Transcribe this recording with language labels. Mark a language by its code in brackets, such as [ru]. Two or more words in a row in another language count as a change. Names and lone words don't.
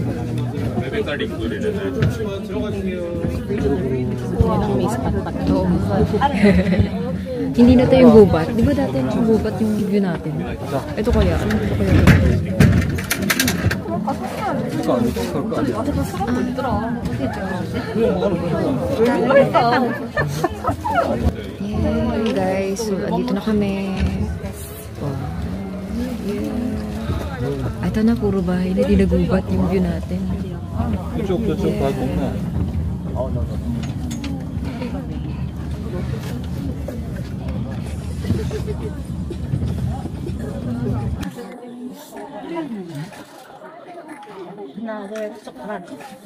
[en] Maybe it's already included in that. [tl] Hindi na tayo gubat. Di ba dati gubat yung view natin? Ito kaya. Ano ito kaya? [en] Yeah, guys. [tl] So, andito na kami. Yeah. Ito na, puro bahay na. Di nagubat yung view natin. [ko] 그쪽 다 동네. 하나, 둘, 하나, 둘.